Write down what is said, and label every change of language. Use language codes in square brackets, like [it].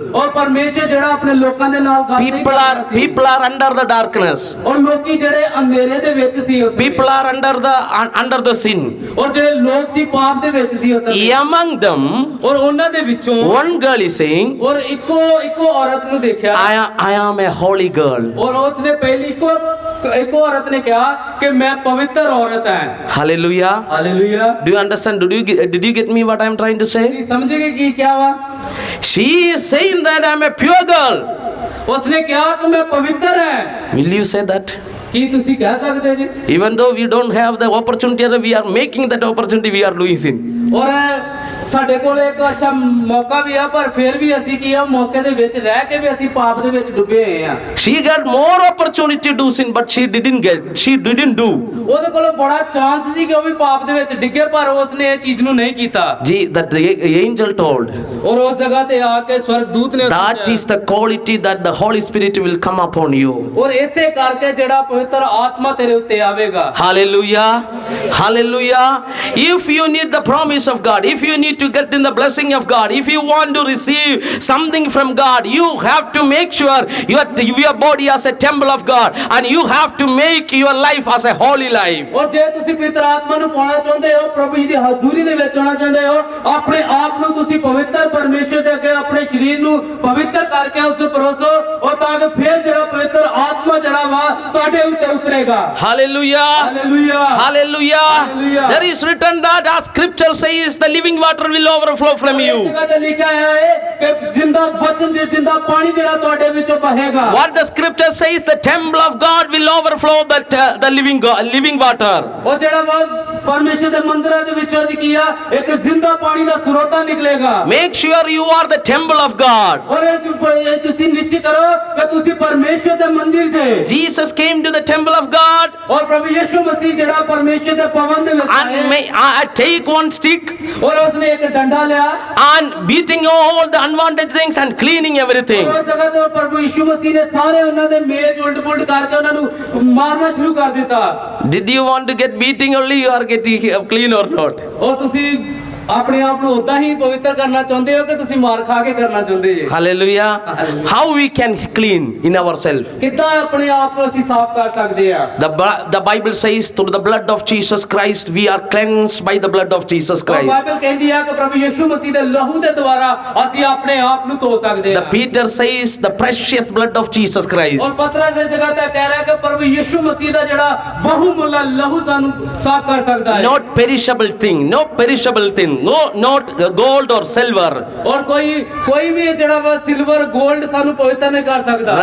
[pa] ਔਰ ਪਰਮੇਸ਼ਰ ਜਿਹੜਾ ਆਪਣੇ ਲੋਕਾਂ ਦੇ ਨਾਲ ਗੱਲ ਨਹੀਂ ਕਰ ਰਿਹਾ ਸੀ। [en] People are under the darkness. [pa] ਔਰ ਲੋਕੀ ਜਿਹੜੇ ਅੰਧੇਰੇ ਦੇ ਵਿੱਚ ਸੀ ਉਸ ਵੇਲੇ। [en] People are under the sin. [pa] ਔਰ ਜਿਹੜੇ ਲੋਕ ਸੀ ਪਾਪ ਦੇ ਵਿੱਚ ਸੀ ਉਸ ਵੇਲੇ। [en] Among them, [pa] ਔਰ ਉਹਨਾਂ ਦੇ ਵਿੱਚੋਂ [en] one girl is saying, [pa] ਔਰ ਇੱਕੋ ਔਰਤ ਨੂੰ ਦੇਖਿਆ। [en] I am a holy girl. [pa] ਔਰ ਉਸਨੇ ਪਹਿਲੀ ਇੱਕੋ ਔਰਤ ਨੇ ਕਿਹਾ ਕਿ ਮੈਂ ਪਵਿੱਤਰ ਔਰਤ ਹਾਂ। [en] Hallelujah. [pa] Hallelujah. [en] Do you understand? Did you get me what I am trying to say? [pa] ਤੁਸੀਂ ਸਮਝੇ ਕੀ ਕਿਹਾ ਵਾ? [en] She is saying that I am a pure girl. [pa] ਉਸਨੇ ਕਿਹਾ ਕਿ ਮੈਂ ਪਵਿੱਤਰ ਹਾਂ। [en] Will you say that? [pa] ਕੀ ਤੁਸੀਂ ਕਹਿ ਸਕਦੇ ਜੀ? [en] Even though we don't have the opportunity, we are making that opportunity, we are doing sin. [pa] ਔਰ ਸਾਡੇ ਕੋਲ ਇੱਕ ਅੱਛਾ ਮੌਕਾ ਵੀ ਆ ਪਰ ਫਿਰ ਵੀ ਅਸੀਂ ਕੀ ਆ ਮੌਕੇ ਦੇ ਵਿੱਚ ਰਹਿ ਕੇ ਵੀ ਅਸੀਂ ਪਾਪ ਦੇ ਵਿੱਚ ਡੁੱਬੇ ਹੋਏ ਆ। [en] She got more opportunity to do sin, but she didn't do. [pa] ਉਹਦੇ ਕੋਲ ਬੜਾ ਚਾਂਸ ਸੀ ਕਿ ਉਹ ਵੀ ਪਾਪ ਦੇ ਵਿੱਚ ਡਿੱਗੇ ਪਰ ਉਸਨੇ ਇਹ ਚੀਜ਼ ਨੂੰ ਨਹੀਂ ਕੀਤਾ। [en] That angel told. [pa] ਔਰ ਉਸ ਜਗ੍ਹਾ ਤੇ ਆ ਕੇ ਸਵਰਗਦੂਤ ਨੇ [en] That is the quality that the Holy Spirit will come upon you. [pa] ਔਰ ਇਸੇ ਕਰਕੇ ਜਿਹੜਾ ਪਵਿੱਤਰ ਆਤਮਾ ਤੇਰੇ ਉੱਤੇ ਆਵੇਗਾ। [en] Hallelujah. Hallelujah. If you need the promise of God, if you need to get in the blessing of God, if you want to receive something from God, you have to make sure your body as a temple of God, and you have to make your life as a holy life. [pa] ਔਰ ਜੇ ਤੁਸੀਂ ਪਵਿੱਤਰ ਆਤਮਾ ਨੂੰ ਪਾਉਣਾ ਚਾਹੁੰਦੇ ਹੋ, ਪ੍ਰਭੂ ਜੀ ਦੀ ਹਜ਼ੂਰੀ ਦੇ ਵਿੱਚ ਆਉਣਾ ਚਾਹੁੰਦੇ ਹੋ, ਆਪਣੇ ਆਪ ਨੂੰ ਤੁਸੀਂ ਪਵਿੱਤਰ ਪਰਮੇਸ਼ਰ ਦੇ ਅੱਗੇ ਆਪਣੇ ਸਰੀਰ ਨੂੰ ਪਵਿੱਤਰ ਕਰਕੇ ਉਸ ਤੇ ਪਰੋਸੋ ਔਰ ਤਾਂ ਕਿ ਫਿਰ ਜਿਹੜਾ ਪਵਿੱਤਰ ਆਤਮਾ ਜਿਹੜਾ ਵਾ ਤੁਹਾਡੇ ਉੱਤੇ ਉਤਰੇਗਾ। [en] Hallelujah. Hallelujah. Hallelujah. Hallelujah. There is written that as scripture says, the living water will overflow from you. [pa] ਜਗ੍ਹਾ ਤੇ ਲਿਖਿਆ ਹੈ ਕਿ ਜਿੰਦਾ ਵਚਨ ਦੇ ਜਿੰਦਾ ਪਾਣੀ ਜਿਹੜਾ ਤੁਹਾਡੇ ਵਿੱਚੋਂ ਵਹੇਗਾ। [en] What the scripture says, the temple of God will overflow the living water. [pa] ਉਹ ਜਿਹੜਾ ਪਰਮੇਸ਼ਰ ਦੇ ਮੰਦਿਰਾਂ ਦੇ ਵਿੱਚੋਂ ਜੀ ਕੀ ਆ ਇੱਕ ਜ਼ਿੰਦਾ ਪਾਣੀ ਦਾ ਸਰੋਤਾ ਨਿਕਲੇਗਾ। [en] Make sure you are the temple of God. [pa] ਔਰ ਇਹ ਤੁਸੀਂ ਨਿਸ਼ਚਿਤ ਕਰੋ ਕਿ ਤੁਸੀਂ ਪਰਮੇਸ਼ਰ ਦੇ ਮੰਦਿਰ ਜੇ। [en] Jesus came to the temple of God [pa] ਔਰ ਪ੍ਰਭੂ ਯਿਸੂ ਮਸੀਹ ਜਿਹੜਾ ਪਰਮੇਸ਼ਰ ਦੇ ਭਵਨ ਦੇ ਵਿੱਚ [en] and take one stick [pa] ਔਰ ਉਸਨੇ ਇੱਕ ਡੰਡਾ ਲਿਆ [en] and beating all the unwanted things and cleaning everything. [pa] ਉਸ ਜਗ੍ਹਾ ਤੇ ਪ੍ਰਭੂ ਯਿਸੂ ਮਸੀਹ ਨੇ ਸਾਰੇ ਉਹਨਾਂ ਦੇ ਮੇਜ਼ ਉਲਟ-ਪੁਲਟ ਕਰਕੇ ਉਹਨਾਂ ਨੂੰ ਮਾਰਨਾ ਸ਼ੁਰੂ ਕਰ ਦਿੱਤਾ। [en] Did you want to get beating only you are getting clean or not? [pa] ਉਹ ਤੁਸੀਂ ਆਪਣੇ ਆਪ ਨੂੰ ਉਦਾਂ ਹੀ ਪਵਿੱਤਰ ਕਰਨਾ ਚਾਹੁੰਦੇ ਹੋ ਕਿ ਤੁਸੀਂ ਮਾਰ ਖਾ ਕੇ ਕਰਨਾ ਚਾਹੁੰਦੇ ਜੀ? [en] Hallelujah. How we can clean in ourselves? [pa] ਕਿੱਦਾਂ ਆਪਣੇ ਆਪ ਨੂੰ ਅਸੀਂ ਸਾਫ਼ ਕਰ ਸਕਦੇ ਆ? [en] The Bible says through the blood of Jesus Christ we are cleansed by the blood of Jesus Christ. [pa] Bible ਕਹਿੰਦੀ ਆ ਕਿ ਪ੍ਰਭੂ ਯਿਸੂ ਮਸੀਹ ਦੇ ਲਹੂ ਦੇ ਦੁਆਰਾ ਅਸੀਂ ਆਪਣੇ ਆਪ ਨੂੰ ਧੋ ਸਕਦੇ ਆ। [en] The Peter says the precious blood of Jesus Christ. [pa] ਔਰ ਪਤਰਸ ਇਸ ਜਗ੍ਹਾ ਤੇ ਕਹਿ ਰਿਹਾ ਕਿ ਪ੍ਰਭੂ ਯਿਸੂ ਮਸੀਹ ਦਾ ਜਿਹੜਾ ਬਹੁਮੁੱਲਾ ਲਹੂ ਸਾਨੂੰ ਸਾਫ਼ ਕਰ ਸਕਦਾ ਹੈ। [en] Not perishable thing, no perishable thing, no, not gold or silver. [pa] ਔਰ ਕੋਈ ਵੀ ਜਿਹੜਾ ਵਾ ਸਿਲਵਰ 골ਡ ਸਾਨੂੰ ਪਵਿੱਤਰ ਨਹੀਂ ਕਰ ਸਕਦਾ।